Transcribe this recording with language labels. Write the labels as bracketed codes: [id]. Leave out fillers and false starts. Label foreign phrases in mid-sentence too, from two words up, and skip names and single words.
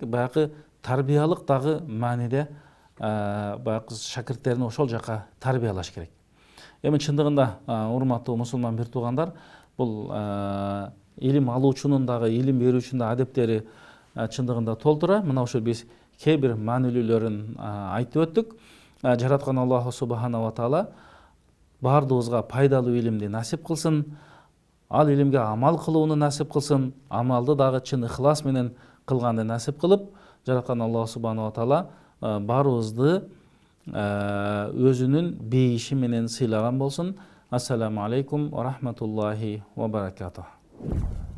[ky] Баягы тарбиялык дагы мааниде баягы шакирттерин ошол жака тарбиялаш керек. Эми чындыгында урматтуу мусулман бир туугандар, бул илим алуучунун дагы илим берүүчүнүн да адептери чындыгында толтура. Мына ошол биз кээ бир маанилүүлөрүн айтып өттүк. Жараткан [ar] الله سبحانه وتعالى [ky] баардыгыбызга пайдалуу илимди насип кылсын. Ал илимге амал кылууну насип кылсын. Амалды дагы чын ыхлас менен кылганды насип кылып, жараткан [ar] الله سبحانه وتعالى [ky] баарыбызды өзүнүн бейиши менен сыйлаган болсун. [ar] السلام عليكم ورحمة الله وبركاته.